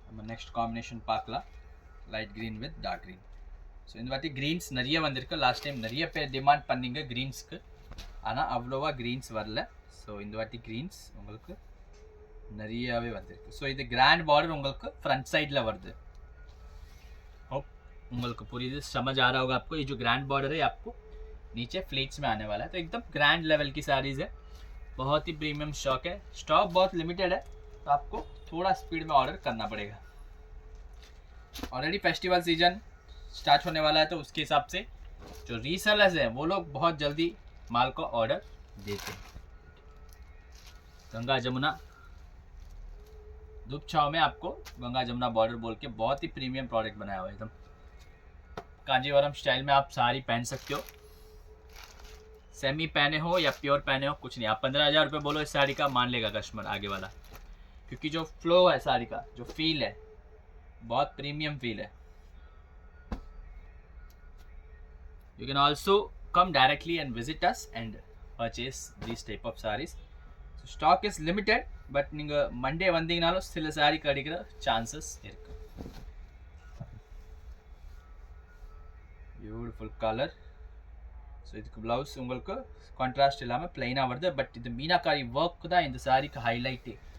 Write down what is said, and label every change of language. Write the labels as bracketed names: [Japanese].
[Tamil] Next combination பார்க்கலாம், light green with dark green. So இந்த வாட்டி க்ரீன்ஸ் நிறைய வந்திருக்கு. லாஸ்ட் டைம் நிறைய பேர் டிமாண்ட் பண்ணிங்க க்ரீன்ஸ்க்கு, ஆனால் அவ்வளோவா க்ரீன்ஸ் வரல. ஸோ இந்த வாட்டி க்ரீன்ஸ் உங்களுக்கு நிறையாவே வந்திருக்கு. ஸோ இது கிராண்ட் பார்டர் உங்களுக்கு फ्रंट साइड வருது. [Hindi] होप [Tamil] உங்களுக்கு புரியுது, [Hindi] समझ आ रहा होगा आपको. ये जो ग्रैंड बॉर्डर है आपको नीचे फ्लेट्स में आने वाला है. तो एकदम ग्रैंड लेवल की साड़ीज़ है, बहुत ही प्रीमियम स्टॉक है. स्टॉक बहुत लिमिटेड है, तो आपको थोड़ा स्पीड में ऑर्डर करना पड़ेगा. ऑलरेडी फेस्टिवल सीजन स्टार्ट होने वाला है, तो उसके हिसाब से जो रीसेलर्स हैं वो लोग बहुत जल्दी माल को ऑर्डर देते हैं. गंगा जमुना धूप छाव में आपको गंगा जमुना बॉर्डर बोल के बहुत ही प्रीमियम प्रोडक्ट बनाया हुआ है. एकदम कांजीवरम स्टाइल में आप साड़ी पहन सकते हो. सेमी पहने हो या प्योर पहने हो, कुछ नहीं. आप 15,000 रुपये बोलो इस साड़ी का, मान लेगा कस्टमर आगे वाला. क्योंकि जो फ्लो है साड़ी का, जो फील है, बहुत प्रीमियम फील है. [English] You can also come directly and visit us and purchase these type of sarees. So stock is limited, but [Tamil] நீங்க மண்டே வந்தீங்கனாலும் சில சாரி கிடைக்கிற சான்சஸ் இருக்கு. Beautiful colour. ஸோ இதுக்கு ப்ளவுஸ் உங்களுக்கு கான்ட்ராஸ்ட் இல்லாமல் பிளைனாக வருது. பட் இது மீனாக்காரி ஒர்க் தான் இந்த சாரிக்கு ஹைலைட்டே.